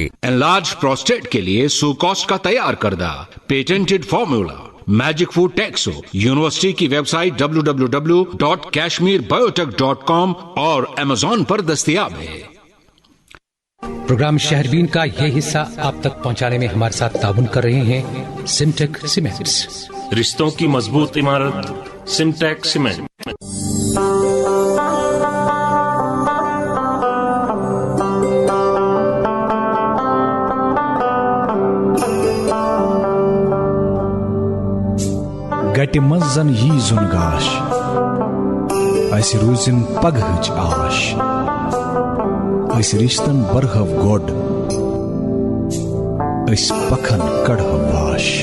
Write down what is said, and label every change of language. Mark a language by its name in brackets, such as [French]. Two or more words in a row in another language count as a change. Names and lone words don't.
[English] enlarge prostate [Hindi] के लिए सुकॉस्ट का तैयार करदा [English] patented formula magic food [Hindi] टेक्सो यूनिवर्सिटी की वेबसाइट www.kashmirbiotech.com और Amazon पर दस्तयाब है। प्रोग्राम शहरबीन का ये हिस्सा आप तक पहुंचाने में हमारे साथ ताउन कर रहे हैं सिमटेक सीमेंट्स। रिश्तों की मजबूत इमारत सिमटेक सीमेंट। [Kashmiri] गटि मंज जन यी जुन गाश अस रूजिन पगहच आश अस रिश्तन बरहव गोड अस पखन कड़हव वाश।